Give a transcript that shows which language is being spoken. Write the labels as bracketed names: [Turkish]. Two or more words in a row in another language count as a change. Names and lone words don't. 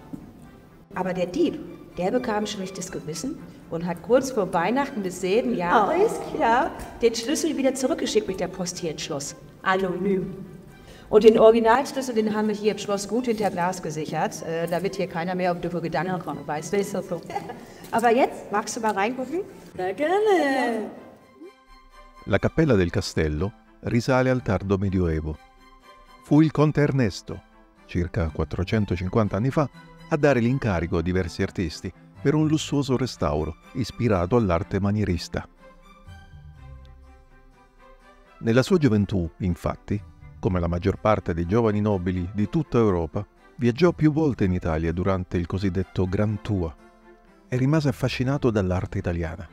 [German] Aber der Dieb, der bekam schlechtes Gewissen und hat kurz vor Weihnachten desselben Jahres den Schlüssel wieder zurückgeschickt mit der Post hier ins Schloss. Anonym. Und den Originalschlüssel, den haben wir hier im Schloss gut hinter Glas gesichert, damit hier keiner mehr auf doofe Gedanken kommt, weißt du? Ist das so? Aber jetzt, magst du mal reingucken? Ja, gerne. [Italian] La cappella del castello risale al tardo Medioevo. Fu il conte Ernesto, circa 450 anni fa, a dare l'incarico a diversi artisti per un lussuoso restauro ispirato all'arte manierista. Nella sua gioventù, infatti, come la maggior parte dei giovani nobili di tutta Europa, viaggiò più volte in Italia durante il cosiddetto Grand Tour e rimase affascinato dall'arte italiana.